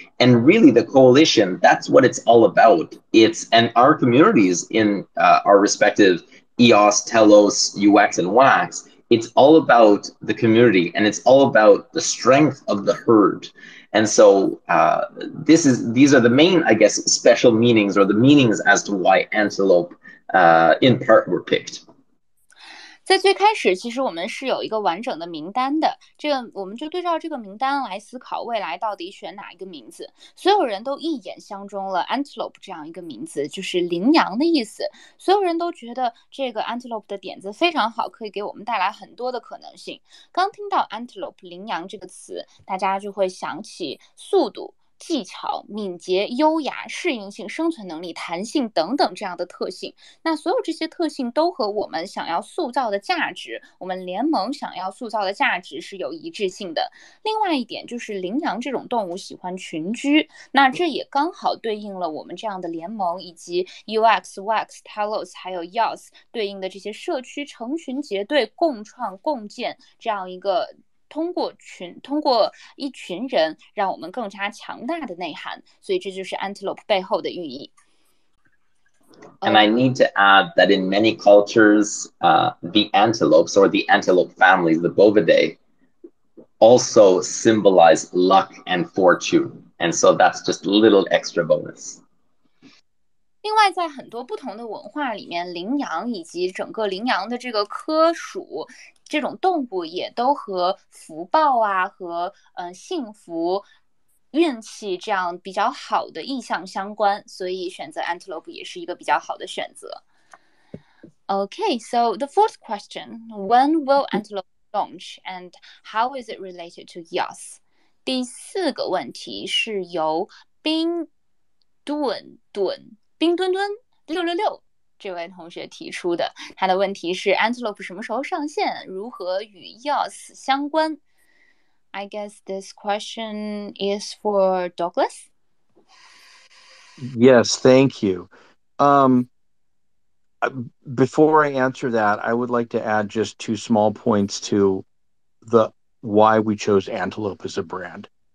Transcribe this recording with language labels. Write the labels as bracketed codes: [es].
[en] And really the coalition, that's what it's all about. And our communities in our respective EOS, Telos, UX, and WAX, it's all about the community and it's all about the strength of the herd. And so these are the main, I guess, special meanings or the meanings as to why Antelope in part were picked. [zh] 在最开始其实我们是有一个完整的名单的，我们就对照这个名单来思考未来到底选哪一个名字。所有人都一眼相中了 Antelope 这样一个名字，就是羚羊的意思。所有人都觉得这个 Antelope 的点子非常好，可以给我们带来很多的可能性。刚听到 Antelope 羚羊这个词，大家就会想起速度、技巧、敏捷、优雅、适应性、生存能力、弹性等等这样的特性。那所有这些特性都和我们想要塑造的价值，我们联盟想要塑造的价值是有一致性的。另外一点就是羚羊这种动物喜欢群居，那这也刚好对应了我们这样的联盟以及 UX, WAX, Telos 还有 EOS 对应的这些社区成群结队共创共建这样一个通过一群人让我们更加强大的内涵，所以这就是 Antelope 背后的寓意。 [en] And I need to add that in many cultures, the antelopes or the antelope families, the Bovidae, also symbolize luck and fortune. And so that's just a little extra bonus. [zh] 另外在很多不同的文化里面，羚羊以及整个羚羊的这个科属这种动物也都和福报啊和幸福运气这样比较好的意象相关，所以选择 Antelope 也是一个比较好的选择。 [en] Okay, so the fourth question, when will Antelope launch and how is it related to EOS? [zh] 第4个问题是由冰墩墩666这位同学提出的，他的问题是 Antelope 什么时候上线，如何与 EOS 相关。 [en] I guess this question is for Douglas. Yes, thank you. Before I answer that, I would like to add just 2 small points to why we chose Antelope as a brand.